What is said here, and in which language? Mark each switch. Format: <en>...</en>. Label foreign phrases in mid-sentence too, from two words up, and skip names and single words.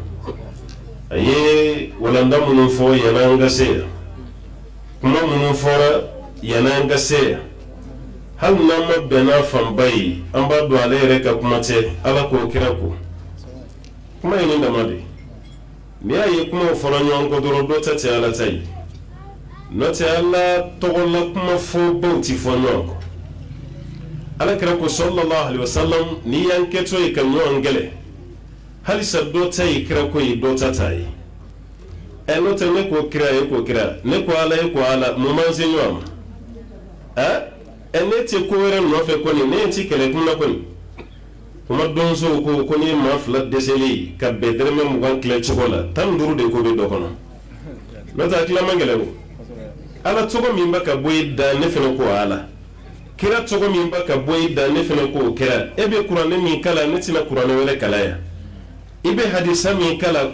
<bm>a ye walanda minnu fɔ yan'an ka se yan kuma minnu fɔra yan'an ka se yan hali n'an ma bɛn n'a fanba ye an b'a dɔn ale yɛrɛ ka kuma tɛ ala k'o kira ko kuma ye nin dama de ye n'i y'a ye kumaw fɔra ɲɔgɔn kɔ dɔrɔn dɔ ta tɛ ala ta ye n'o tɛ ala tɔgɔla kuma fɔbaw ti fɔ ɲɔgɔn kɔ ala kira ko</bm> <ar>صلى الله عليه وسلم</ar> <bm>n'i y'an kɛtɔ ye ka ɲɔgɔn gɛlɛ halisa dɔ ta ye kira ko ye dɔ ta ta ye n'o tɛ ne ko kira ye ko kira ne ko ala ye ko ala mun b'an se ɲɔgɔn ma ne tɛ ko wɛrɛ nɔfɛ kɔni ne ti kɛlɛ kuma kɔni kuma donsow ko ni maa fila dɛsɛlen ka bɛn dɛrɛmɛ 20 tila cogo la 15 de ko bɛ dɔ kɔnɔ n'o tɛ a tila man gɛlɛn o ala tɔgɔ min bɛ ka bɔ i da ne fana ko ala kira tɔgɔ min bɛ ka bɔ i da ne fana ko kira e bɛ kuranɛ min kala ne tɛna kuranɛ wɛrɛ kala yan i bɛ hadisa min kala</bm>